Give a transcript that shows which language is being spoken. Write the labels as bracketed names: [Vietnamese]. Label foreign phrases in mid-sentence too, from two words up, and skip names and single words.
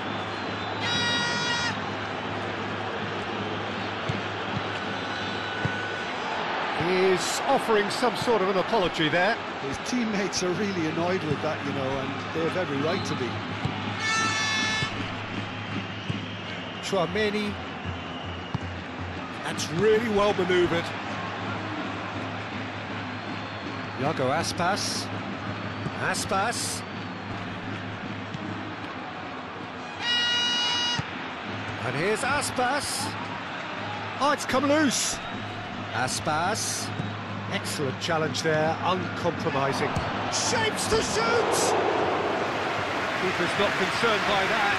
[English] He's offering some sort of an apology there. His teammates are really annoyed with that, you know, and they have every right to be. Tchouaméni. That's really well manoeuvred. Iago Aspas. Aspas. And here's Aspas. Oh, it's come loose. Aspas. Excellent challenge there, uncompromising. Shapes to shoot! Keeper's not concerned by that.